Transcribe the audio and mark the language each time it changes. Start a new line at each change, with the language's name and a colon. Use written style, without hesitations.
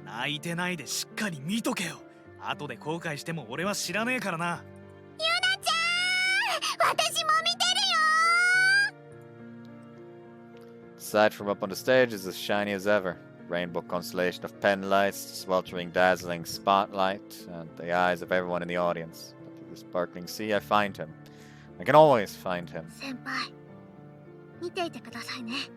Japanese: 泣いてないでしっかり見とけよ。後で後悔しても俺は知らねえからな。ユナちゃん、私も見てるよ。
English: Aside from up on the stage is as shiny as ever. Rainbow constellation of pen lights, sweltering, dazzling spotlight, and the eyes of everyone in the audience. But through the sparkling sea, I find him. I can always find him.
Japanese: 先輩、見ていてくださいね。